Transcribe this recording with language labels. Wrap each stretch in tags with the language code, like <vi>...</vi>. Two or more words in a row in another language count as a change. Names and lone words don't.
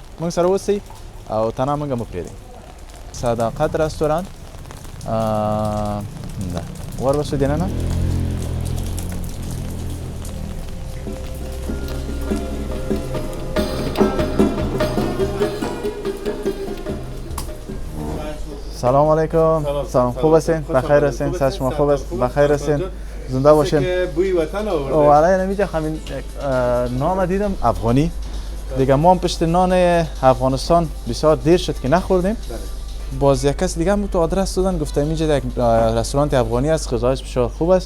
<ps>موږ سره اوسئ او تنها موږ مه پرېږدئ. صداقت رستوران ده، ور بسو دننه.</ps> <ar>سلام علیکم.</ar> <fa>سلام، خوب هستین؟ بخیر هستین؟ صحت شما خوب است؟ بخیر هستین؟ زنده باشین. بوی وطن آورده. والله نمیشه همین نام دیدم افغانی دیگه. ما هم پشت نان افغانستان بسیار دیر شد که نخوردیم. باز یک کس دیگه هم تو آدرس دادن، گفتم اینجا یک رستوران افغانی است، غذایش بسیار خوب است.</fa>